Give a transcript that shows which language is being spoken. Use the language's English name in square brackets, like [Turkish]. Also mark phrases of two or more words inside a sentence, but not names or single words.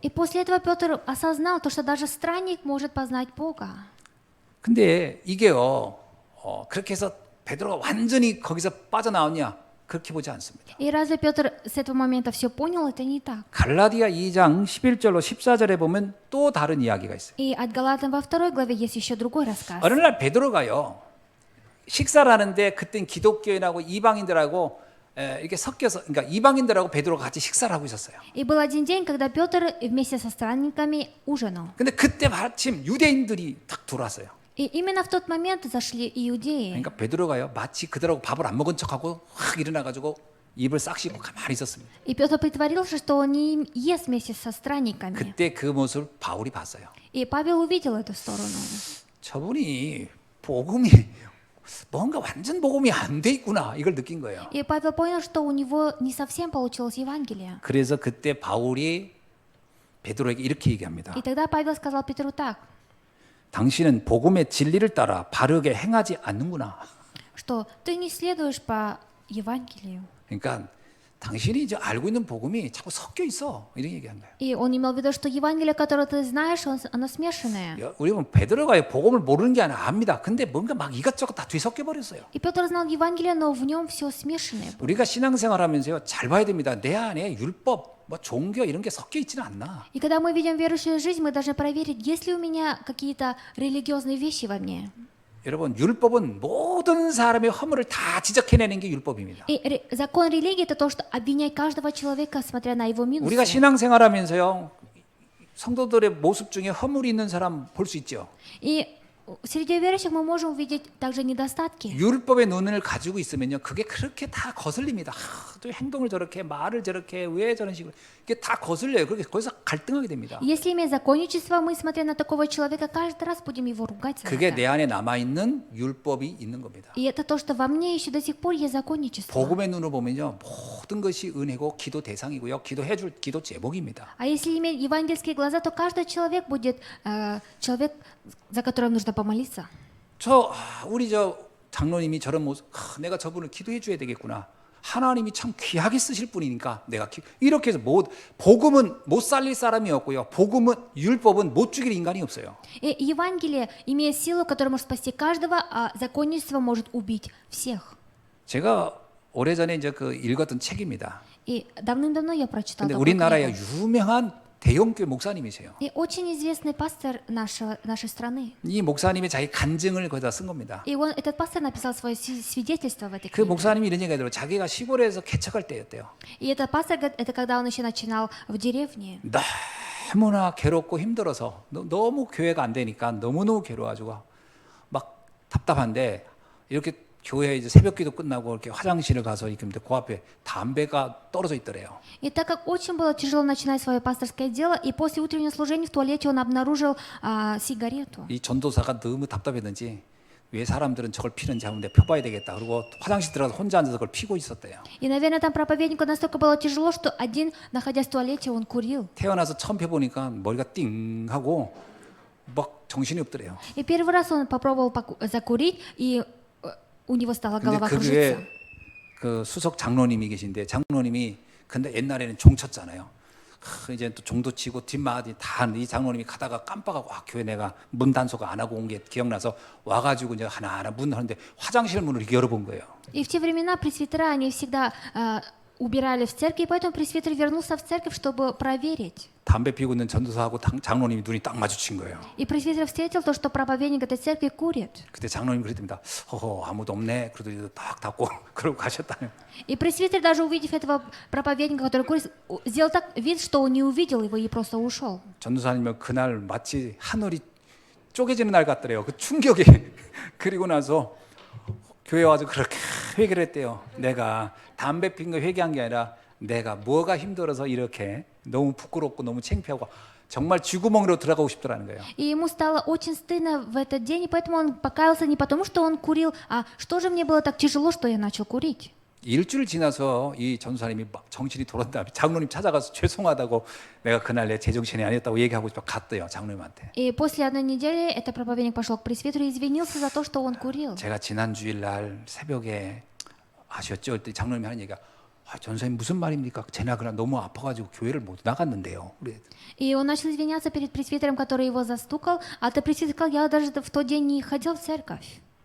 [Russian] И после этого Петр осознал то, что даже странник может познать Бога. [Korean] 근데 이게요, 그렇게 해서 베드로가 완전히 거기서 빠져나왔냐? 그렇게 보지 않습니다. [Russian] И разве Петр с этого момента все понял? Это не так. [Korean] 갈라디아 2장 11절로 14절에 보면 또 다른 이야기가 있어요. [Russian] И от Галатам во 2 главе есть еще другой рассказ. [Korean] 어느 날 베드로가요, 식사를 하는데 그땐 기독교인하고 이방인들하고 이렇게 섞여서, 그러니까 이방인들하고 베드로가 같이 식사를 하고 있었어요. [Russian] И был один день, когда Петр вместе со странниками ужинал. [Korean] 근데 그때 마침 유대인들이 딱 들어왔어요. [Russian] И именно в тот момент зашли иудеи. [Korean] 그러니까 베드로가요, 마치 그들하고 밥을 안 먹은 척하고 확 일어나가지고 입을 싹 씻고 가만히 있었습니다. [Russian] И Петр притворился, что он не ест вместе со странниками. [Korean] 그때 그 모습을 바울이 봤어요. [Russian] И Павел увидел эту сторону. [Korean] 저분이 복음이 뭔가 완전 복음이 안 돼 있구나 이걸 느낀 거예요. [Russian] И Павел понял, что у него не совсем получилось Евангелие. [Korean] 그래서 그때 바울이 베드로에게 이렇게 얘기합니다. [Russian] И тогда Павел сказал Петру так, [Korean] 당신은 복음의 진리를 따라 바르게 행하지 않는구나. [Russian] что ты не следуешь по Евангелию. [Korean] 그러니까 당신이 이제 알고 있는 복음이 자꾸 섞여 있어. 이런 얘기한 거예요. [Russian] И он имел в виду, что Евангелие, которое ты знаешь, оно смешанное. [Korean] 우리 보면 베드로가 복음을 모르는 게 아니라 압니다. 근데 뭔가 막 이것저것 다 뒤섞여 버렸어요. [Russian] И Петр знал Евангелие, но в нем все смешанное. [Korean] 우리가 신앙생활하면서요, 잘 봐야 됩니다. 내 안에 율법, 종교 이런 게 섞여 있지는 않나. [Russian] И когда мы ведем верующую жизнь, мы должны проверить, есть ли у меня какие-то религиозные вещи во мне. [Korean] 여러분, 율법은 모든 사람의 허물을 다 지적해내는 게 율법입니다. [Russian] И закон религии это то, что обвинять каждого человека, смотря на его минусы. [Korean] 우리가 신앙생활하면서요, 성도들의 모습 중에 허물이 있는 사람 볼 수 있죠. [Russian] И среди верующих мы можем увидеть также недостатки. [Korean] 율법의 눈을 가지고 있으면요, 그게 그렇게 다 거슬립니다. 또 행동을 저렇게, 말을 저렇게, 왜 저런 식으로 이게 다 거슬려요. 그렇게 거기서 갈등하게 됩니다. [Russian] Если иметь законничество, мы, смотря на такого человека, каждый раз будем его ругать за 그게 это. [Korean] 내 안에 남아 있는 율법이 있는 겁니다. [Russian] И это то, что во мне еще до сих пор есть законничество. [Korean] 복음의 눈으로 보면요, 모든 것이 은혜고 기도 대상이고요, 기도해줄 기도 제목입니다. [Russian] А если иметь евангельские глаза, то каждый человек будет человек, за которым нужно помолиться. [Korean] 우리 장로님이 저런 모습, 내가 저분을 기도해 줘야 되겠구나. 하나님이 참 귀하게 쓰실 분이니까 내가 이렇게 해서 복음은 못 살릴 사람이 없고요. 복음은 율법은 못 죽일 인간이 없어요. [Russian] И Евангелие имеет силу, которая может спасти каждого, а законничество может убить всех. [Korean] 제가 오래전에 이제 그 읽었던 책입니다. [Russian] И давным-давно я прочитала 근데 такую [Korean] 우리나라의 [Russian] книгу. [Korean] 유명한 대형교회 목사님이세요. [Russian] И очень известный пастор нашей страны. [Korean] 이 목사님이 자기 간증을 거기다 쓴 겁니다. [Russian] И этот пастор написал свое свидетельство в этой 그 книге. [Korean] 목사님이 이런 얘기가 들어요. 자기가 시골에서 개척할 때였대요. [Russian] И этот пастор, говорит, это когда он еще начинал в деревне. [Korean] 너무나 괴롭고 힘들어서 너무 교회가 안 되니까 너무너무 괴로워가지고 막 답답한데 이렇게 교회 이제 새벽기도 끝나고 이렇게 화장실을 가서 이렇게 그 앞에 담배가 떨어져 있더래요. [Russian] И так как очень было тяжело начинать свое пасторское дело, и после утреннего служения в туалете он обнаружил сигарету. [Korean] 이 전도사가 너무 답답했는지 왜 사람들은 저걸 피는지 한번 내가 펴봐야 되겠다. 그리고 화장실 들어가서 혼자 앉아서 그걸 피고 있었대요. [Russian] И, наверное, там проповеднику настолько было тяжело, что один, находясь в туалете, он курил. [Korean] 태어나서 처음 펴보니까 머리가 띵 하고 막 정신이 없더래요. [Russian] И первый раз он попробовал закурить, и у него стала 근데 голова 그 кружиться. [Korean] 교회 그 수석 장로님이 계신데 장로님이 근데 옛날에는 종 쳤잖아요. 이제 또 종도 치고 뒷마디 다 이 장로님이 가다가 깜빡하고 교회 내가 문 단속 안 하고 온 게 기억나서 와가지고 이제 하나하나 문 하는데 화장실 문을 이렇게 열어본 거예요. [Russian] И в те времена пресвитера, они всегда убирали в церкви, и поэтому пресвитер вернулся в церковь, чтобы проверить. [Korean] 담배 피우고 있는 전도사하고 장로님이 눈이 딱 마주친 거예요. [Russian] И пресвитер встретил то, что проповедник этой церкви курит. [Korean] 그때 장로님 그랬답니다. 허허 아무도 없네. 그래도 딱 닫고 그러고 가셨다는. [Russian] И пресвитер, даже увидев этого проповедника, который курит, сделал так вид, что он не увидел его и просто ушел. [Korean] 전도사님은 그날 마치 하늘이 쪼개지는 날 같더래요. 그 충격이. 그리고 나서 교회 와서 그렇게 회개를 했대요. 내가 담배 핀 거 회개한 게 아니라 내가 뭐가 힘들어서 이렇게 너무 부끄럽고 너무 창피하고 정말 쥐구멍으로 들어가고 싶더라는 거예요. [Russian] И ему стало очень стыдно в этот день, и поэтому он покаялся не потому, что он курил, а что же мне было так тяжело, что я начал курить. [Korean] 일주일 지나서 이 전도사님이 막 정신이 돌아온 다음에 장로님 찾아가서 죄송하다고 내가 그날 내 제정신이 아니었다고 얘기하고 싶어 갔대요. 장로님한테. [Russian] И после одной недели этот проповедник пошел к пресвитеру и извинился за то, что он курил. [Korean] 제가 지난 주일날 새벽에 아셨죠? 그때 장로님이 하는 얘기가 전사님 무슨 말입니까? 제가 그날 너무 아파가지고 교회를 못 나갔는데요. [Russian] И он начал извиняться перед пресвитером, который его застукал, а этот пресвитер сказал, я даже в тот день не ходил в церковь.